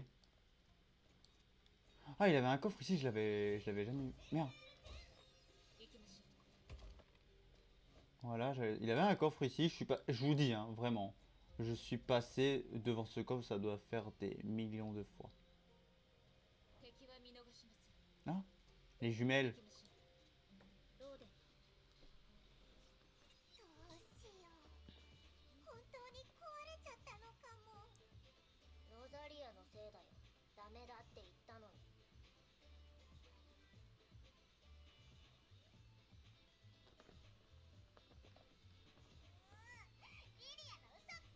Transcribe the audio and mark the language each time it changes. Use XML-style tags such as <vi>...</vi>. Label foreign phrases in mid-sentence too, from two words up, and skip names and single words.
<fr>Ah il avait un coffre ici, je l'avais jamais eu. Merde. Voilà, il avait un coffre ici, je suis pas, je vous dis hein, vraiment. Je suis passé devant ce coffre, ça doit faire des millions de fois.</fr> <ja>敵は見逃します。</ja> <fr>Ah, les jumelles.</fr> <ja>行きましょう。ローデン、どうしよう。本当に壊れちゃったのかも。ロザリアのせいだよ。ダメだって言ったのに。リリアの嘘つき。</ja>